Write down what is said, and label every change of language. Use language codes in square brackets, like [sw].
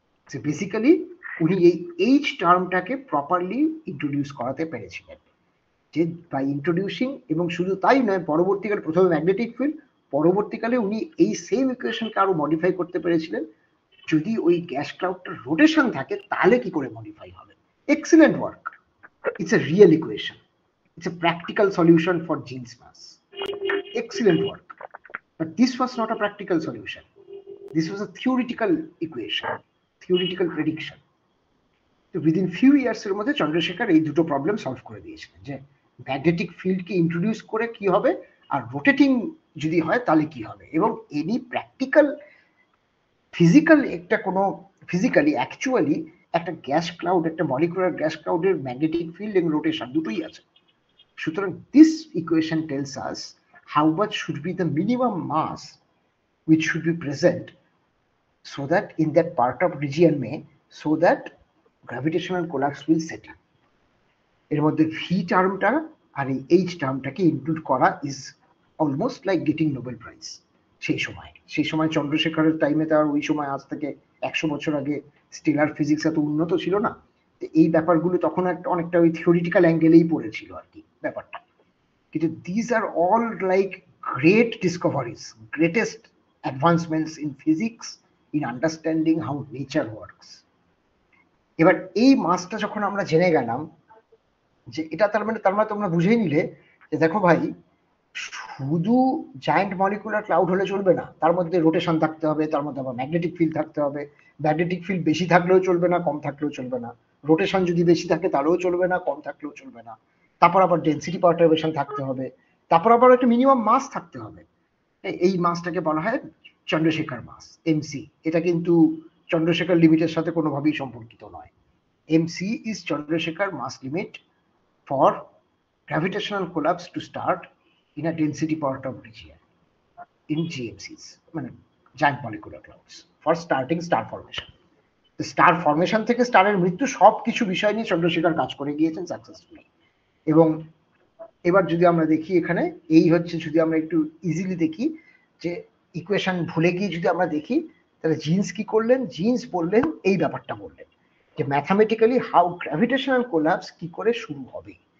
[bn] So basically উনি এই H টার্মটাকে properly introduce করাতে পেরেছিলেন, যে [en] by introducing, [bn] এবং শুধু তাই নয়, পরবর্তীকালে প্রথমে ম্যাগনেটিক ফিল্ড, পরবর্তীকালে উনি এই সেম ইকুয়েশনকে আরো মডিফাই করতে পেরেছিলেন, যদি ওই গ্যাস ক্লাউডটার রোটেশন থাকে তাহলে কি করে মডিফাই হবে। [en] Excellent work, it's a real equation, it's a practical solution for Jeans mass. Excellent work. But this was not a practical solution. This was a theoretical equation, theoretical prediction. So within few years [bn] এর মধ্যে চন্দ্রশেখর এই দুটো problem solve করে দিয়েছিলেন, যে magnetic ফিল্ডকে introduce করে কি হবে আর রোটেটিং যদি হয় তাহলে কি হবে, এবং এনি প্র্যাকটিক্যাল ফিজিক্যাল একটা কোনো ফিজিক্যালি অ্যাকচুয়ালি একটা গ্যাস ক্লাউড, একটা মলিকুলার গ্যাস ক্লাউডের ম্যাগনেটিক ফিল্ড এবং রোটেশন দুটোই আছে। [en] সুতরাং this equation tells us how much should be the minimum mass which should be present so that in that part of region may, so that gravitational collapse will set in. [bn] এর মধ্যে v টার্মটা আর এই h টার্মটাকে include করা [en] is almost like getting Nobel Prize [bn] সেই সময় চন্দ্রশেখরের টাইমে, তার ওই সময় আজ থেকে 100 বছর আগে স্টেলার ফিজিক্স এত উন্নত ছিল না, এই ব্যাপারগুলো তখন একটা অনেকটা ওই থিওরিটিক্যাল অ্যাঙ্গেলেই পড়েছিল আর কি ব্যাপারটা। [en] কিন্তু this are all like great discoveries, greatest advancements in physics, in understanding how nature works. [bn] এবার এই মাসটা যখন আমরা জেনে গেলাম যে এটা তার মানে তোমরা বুঝেই নিলে যে দেখো ভাই, শুধু জায়ান্ট মলিকুলার ক্লাউড হলে চলবে না, তার মধ্যে রোটেশন থাকতে হবে, তার মধ্যে আবার ম্যাগনেটিক ফিল্ড থাকতে হবে। ম্যাগনেটিক ফিল্ড বেশি থাকলেও চলবে না, কম থাকলেও চলবে না। রোটেশন যদি বেশি থাকে তাহলেও চলবে না, কম থাকলেও চলবে না। তারপর আবার ডেন্সিটি পারটারবেশন থাকতে হবে, তারপর আবার একটা মিনিমাম মাস থাকতে হবে। এই মাসটাকে বলা হয় চন্দ্রশেখর মাস, এমসি। এটা কিন্তু চন্দ্রশেখর লিমিটের সাথে কোনোভাবেই সম্পর্কিত নয়। [en] MC is Chandrasekhar mass limit for gravitational collapse to start in a density part of region in GMCs, মানে giant molecular clouds, for starting star formation. The star formation [bn] থেকে স্টারের মৃত্যু সবকিছু বিষয় নিয়ে চন্দ্রশেখর কাজ করে গিয়েছেন সাকসেসফুলি। এবং এবার যদি আমরা দেখি এখানে এই হচ্ছে, যদি আমরা একটু ইজিলি দেখি যে ইকুয়েশন ভুলে গিয়ে যদি আমরা দেখি, তাহলে জিন্স কি করলেন, জিন্স বললেন এই ব্যাপারটা বললেন যে ম্যাথামেটিক্যালি [en] how gravitational collapse [bn] কি করে শুরু হবে।